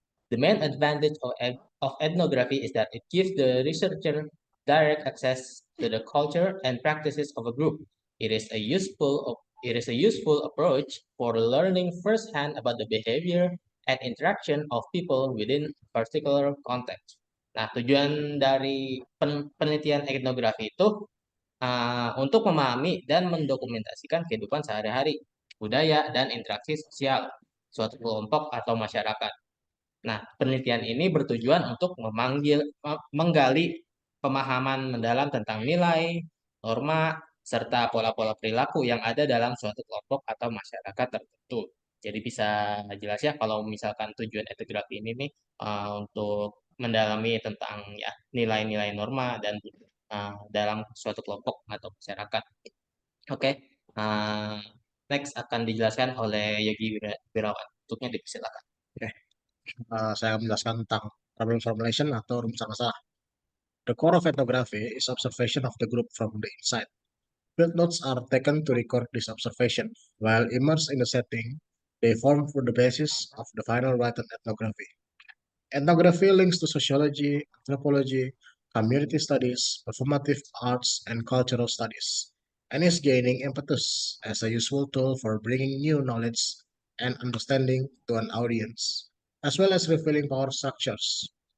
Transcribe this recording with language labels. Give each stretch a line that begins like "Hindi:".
English: The main advantage of ethnography is that it gives the researcher direct access to the culture and practices of a group. It is a useful approach for learning firsthand about the behavior and interaction of people within a particular context.
Indonesian: Nah, tujuan dari penelitian etnografi itu untuk memahami dan mendokumentasikan kehidupan sehari-hari, budaya, dan interaksi sosial suatu kelompok atau masyarakat. Nah, penelitian ini bertujuan untuk menggali pemahaman mendalam tentang nilai, norma, serta pola-pola perilaku yang ada dalam suatu kelompok atau masyarakat tertentu. Jadi bisa jelas ya kalau misalkan tujuan etnografi ini nih untuk mendalami tentang ya nilai-nilai norma dan dalam suatu kelompok atau masyarakat. Oke, uh, next akan dijelaskan oleh Wirawan. Untuknya dipersilakan. Oke, saya menjelaskan tentang problem formulation atau rumusan masalah.
English: The core of ethnography is observation of the group from the inside. Field notes are taken to record this observation. While immersed in the setting, they form for the basis of the final written ethnography. Ethnography links to sociology, anthropology, community studies, performative arts, and cultural studies, and is gaining impetus as a useful tool for bringing new knowledge and understanding to an audience, as well as revealing power structures.